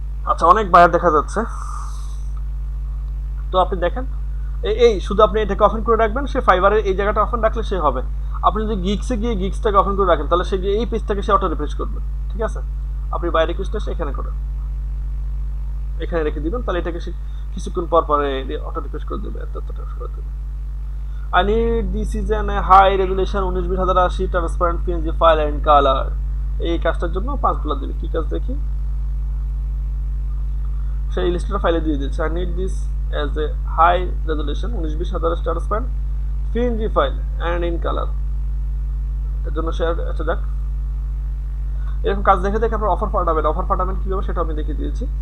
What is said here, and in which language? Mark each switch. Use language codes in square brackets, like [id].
[bn] আচ্ছা, অনেক বায়ার দেখা যাচ্ছে, তো আপনি দেখেন এই শুধু আপনি এটাকে অফেন করে রাখবেন, সে ফাইবারের এই জায়গাটা অফেন রাখলে সে হবে। আপনি যদি গিগসে গিয়ে গিগসটাকে অফেন করে রাখেন তাহলে সে গিয়ে এই পেজটাকে সে অটো রিফ্রেশ করবে। ঠিক আছে? আপনি বায়ার রিকোয়েস্টটা এখানে করেন, এখানে রেখে দিবেন, তাহলে এটাকে সে কিছুক্ষণ পর পরে অটো রিফ্রেশ করে দেবে, এতটা করে দেবে। [en] I need this is an high resolution 192080 transparent PNG file and color। [bn] এই কাজটার জন্য $5 দিবে। কি কাজ দেখি? সেই ইলাস্ট্রেটর ফাইলে দিয়ে দিচ্ছে [en] I need this as a high resolution 192080 transparent PNG file and in color। [bn] এর জন্য শেয়ার আচ্ছা যাক, এরকম কাজ দেখে দেখে আপনার অফার পাঠাবেন কীভাবে সেটা আমি দেখিয়ে দিয়েছি।